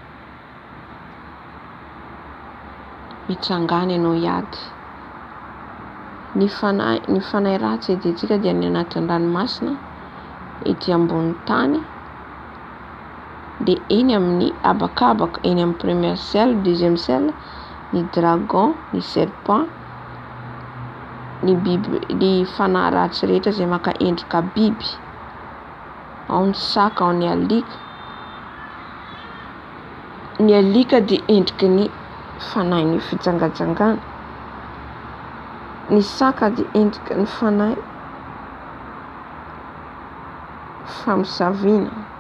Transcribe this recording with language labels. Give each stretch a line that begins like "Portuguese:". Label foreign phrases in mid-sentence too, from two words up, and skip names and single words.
Malagasy: Mitsangana ianao hiady. Ny fanahy ratsy edintsika dia ny anatin'ny ranomasina, ety ambony tany, dia eny amin'ny abakabaka, eny amin'ny
French: première ciel, deuxième ciel,
Malagasy: ny dragon, ny serpent, ny biby, ny fanahy ratsy rehetra izay maka endrika biby, ao ny saka, ao ny alika. Ny alika dia endriky ny fanahy ny fijangajangana, ny saka dia endriky ny fanahy famisaviana.